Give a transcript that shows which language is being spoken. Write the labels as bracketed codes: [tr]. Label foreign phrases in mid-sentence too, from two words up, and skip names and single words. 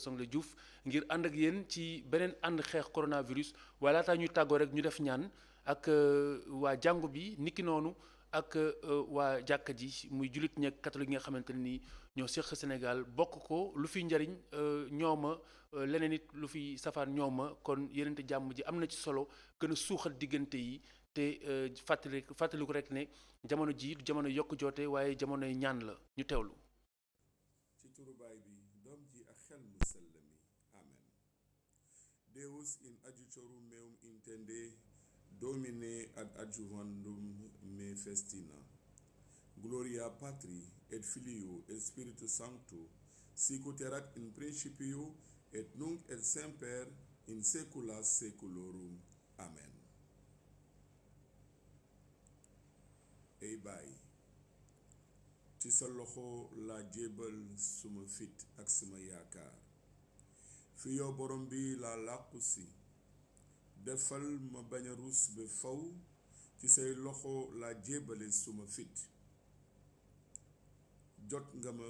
[wo] Soxna Diouf ngir ànd ak yéen ci beneen ànd xeex coronavirus waaye laataa ñuy tàggoo rek ñu def ñaan ak waa jàngu bi niki noonu ak waa jàkka ji muy jullit ñeeg catholique yi nga xamante ne nii ñoo seq Sénégal bokk ko lu fi njariñ ñooma leneen it lu fi safaan ñooma kon yenente jàmm ji am na ci solo gën a suuxat diggante yi te fàttaliku rek ne jamono ji du jamono yokk joote waaye jamonoy ñaan la ñu teewlu. ci turu baay bi doom ji ak xel mu sell mi amen. [la] Deus in adiutorum meum intende Domine ad adjuvandum me festina. Gloria Patri et Filio et Spiritus Sancto, sic ut erat in principio et nunc et semper in saecula saeculorum. Amen. [wo] Ey baay ci sa loxo laa jébal suma fit ak suma yaakaar fi yow borom bi laa làqu si defal ma bañ a ruus ba faw ci say loxo laa jébale suma fit jot nga ma